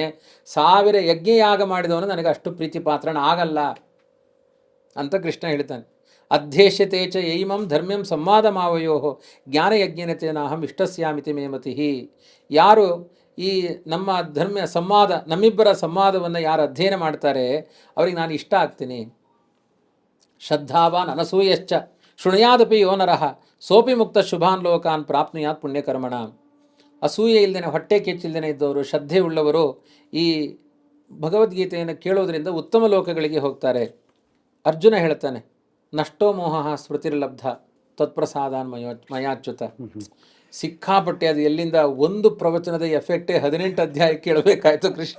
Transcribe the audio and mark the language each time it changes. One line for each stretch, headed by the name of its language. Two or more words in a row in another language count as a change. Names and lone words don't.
Kannada: 1000 ಯಜ್ಞಯಾಗ ಮಾಡಿದವನು ನನಗೆ ಅಷ್ಟು ಪ್ರೀತಿ ಪಾತ್ರನ ಆಗಲ್ಲ ಅಂತ ಕೃಷ್ಣ ಹೇಳ್ತಾನೆ.
Sanskrit: ಅಧ್ಯೇಶ್ಯತೆ ಚ ಯೈಮಂ ಧರ್ಮ್ಯಂ ಸಂವಾದಮಾವಯೋ ಜ್ಞಾನಯಜ್ಞನತೇನಾಹಂ ಇಷ್ಟಸ್ಯಾಮಿತಿ ಮೇ ಮತಿಃ.
Kannada: ಯಾರು ಈ ನಮ್ಮ ಧರ್ಮ ಸಂವಾದ, ನಮ್ಮಿಬ್ಬರ ಸಂವಾದವನ್ನು ಯಾರು ಅಧ್ಯಯನ ಮಾಡ್ತಾರೆ ಅವ್ರಿಗೆ ನಾನು ಇಷ್ಟ ಆಗ್ತೀನಿ.
Sanskrit: ಶ್ರದ್ಧಾವಾನ್ ಅನಸೂಯಶ್ಚ ಶೃಣುಯಾದಪಿ ಯೋ ನರಃ ಸೋಪಿ ಮುಕ್ತ ಶುಭಾನ್ ಲೋಕಾನ್ ಪ್ರಾಪ್ನುಯಾತ್ ಪುಣ್ಯಕರ್ಮಣ.
Kannada: ಅಸೂಯೆ ಇಲ್ಲದೇನೆ, ಹೊಟ್ಟೆ ಕೆಚ್ಚಿಲ್ದೇನೆ ಇದ್ದವರು, ಶ್ರದ್ಧೆ ಉಳ್ಳವರು ಈ ಭಗವದ್ಗೀತೆಯನ್ನು ಕೇಳೋದ್ರಿಂದ ಉತ್ತಮ ಲೋಕಗಳಿಗೆ ಹೋಗ್ತಾರೆ. ಅರ್ಜುನ ಹೇಳ್ತಾನೆ,
Sanskrit: ನಷ್ಟೋ ಮೋಹ ಸ್ಮೃತಿರ್ಲಬ್ಧ ತತ್ಪ್ರಸಾದಾನ್ ಮಯಾಚ್ಯುತ.
Kannada: ಸಿಕ್ಕಾಪಟ್ಟೆ ಅದು ಎಲ್ಲಿಂದ ಒಂದು ಪ್ರವಚನದ ಎಫೆಕ್ಟೇ 18 ಅಧ್ಯಾಯ ಕೇಳಬೇಕಾಯ್ತು ಕೃಷ್ಣ.